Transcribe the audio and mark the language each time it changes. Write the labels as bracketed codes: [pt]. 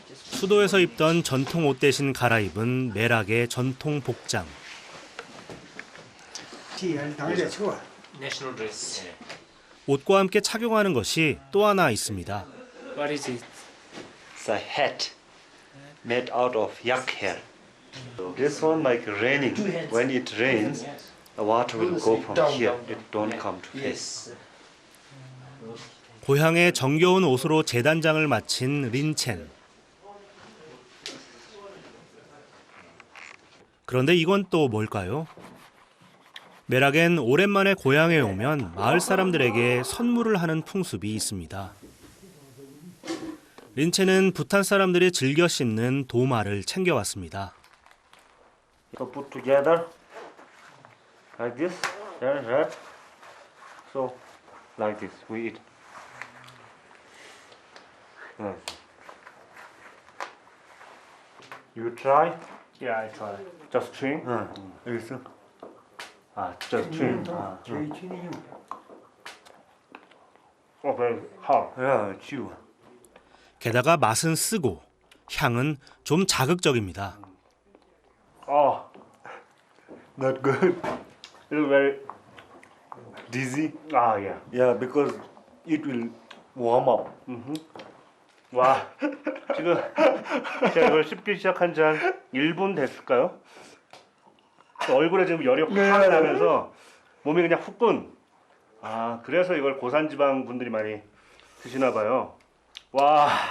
[ko] 수도에서 입던 전통 옷 대신 갈아입은 메락의 전통 복장. Chỉ đang để chua. [en] National dress. [ko] 옷과 함께 착용하는 것이 또 하나 있습니다. [en] What is it? It's a hat made out of yak hair. This one like raining. When it rains, the water will go from here. It don't come to face. [ko] 고향의 정겨운 옷으로 재단장을 마친 린첸. 그런데 이건 또 뭘까요? 메락엔 오랜만에 고향에 오면 마을 사람들에게 선물을 하는 풍습이 있습니다. 린첸은 부탄 사람들이 즐겨 씹는 도마를 챙겨왔습니다. [en] So put together like this, right? So like this we eat. You try? Yeah, I try. Just chewing? [ko] 알겠어. [en] Just chewing. Chơi chứ đi. Oh, very hard. Yeah, chew. [ko] 게다가 맛은 쓰고 향은 좀 자극적입니다. [en] Oh, Not good. it's very. Dizzy. Yeah. Yeah, because it will warm up. [ko] 와, 지금 제가 이걸 씹기 시작한 지 한 1분 됐을까요? 얼굴에 지금 열이 확 나면서 몸이 그냥 후끈. 그래서 이걸 고산지방 분들이 많이 드시나 봐요. 와,